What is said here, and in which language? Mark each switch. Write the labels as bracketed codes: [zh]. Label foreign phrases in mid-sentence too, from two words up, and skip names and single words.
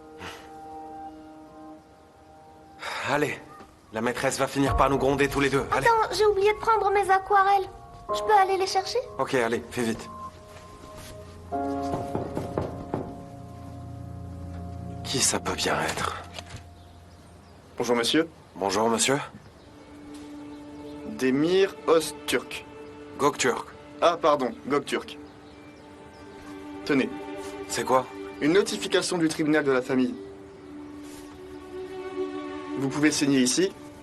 [fr] Allez, la maîtresse va finir par nous gronder tous les deux. Allez. Attends, j'ai oublié de prendre mes aquarelles. Je peux aller les chercher? Ok, allez, fais vite. Qui ça peut bien être? Bonjour monsieur. Bonjour monsieur. Demir Öztürk. Göktürk. Ah pardon, Göktürk. Tenez. C'est quoi? Une notification du tribunal de la famille. Vous pouvez signer ici.